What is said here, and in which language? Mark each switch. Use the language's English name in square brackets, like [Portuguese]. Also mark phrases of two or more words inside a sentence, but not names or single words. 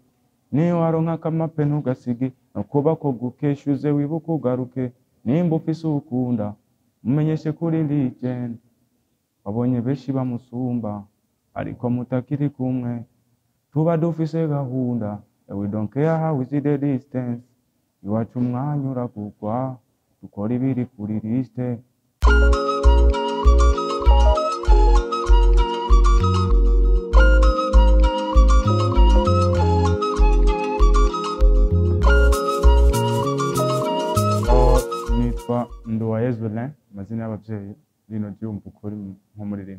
[Rundi] Niwaronka akamape ntugasige, nokuba ko gukesha uze wibuke ugaruke. Nimba ufise ukunda, mumenyeshe kuri Legend. Wabonye benshi bamusumba, ariko mutakiri kumwe. Tuba dufise gahunda, [English] and we don't care how we see the distance. [Rundi] Iwacu umwanya uravugwa, dukora ibiri kuri liste. Nitwa Nduwayezu Lain, amazina y'abavyeyi rino ryumva ukuri nk'umuririmbyi.